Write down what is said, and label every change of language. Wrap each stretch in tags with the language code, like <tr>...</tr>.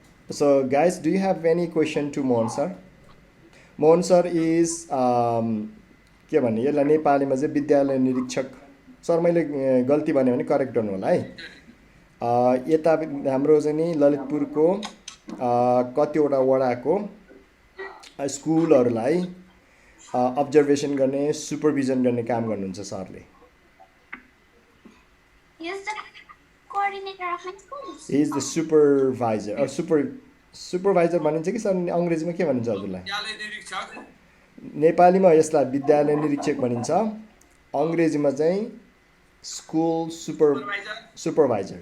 <en>So guys, do you have any question to Mohan sir?</en> <ne>Mohan sir is के भन्ने यसलाई नेपालीमा चाहिँ विद्यालय निरीक्षक. सर मैले गल्ती भने करेक्ट गर्नु होला है. यता हाम्रो चाहिँ नि ललितपुरको कतिवटा वडाको स्कुलहरूलाई अब्जर्भेसन गर्ने सुपरभिजन गर्ने काम गर्नुहुन्छ सरले.</ne> <en>He is the coordinator of my schools.</en> <ne>He is the supervisor or supervisor भनिन्छ कि सर अङ्ग्रेजीमा के भनिन्छ हजुरलाई? विद्यालय निरीक्षक. नेपालीमा यसलाई विद्यालय निरीक्षक भनिन्छ, अङ्ग्रेजीमा चाहिँ स्कुल सुपरभाइजर.</ne>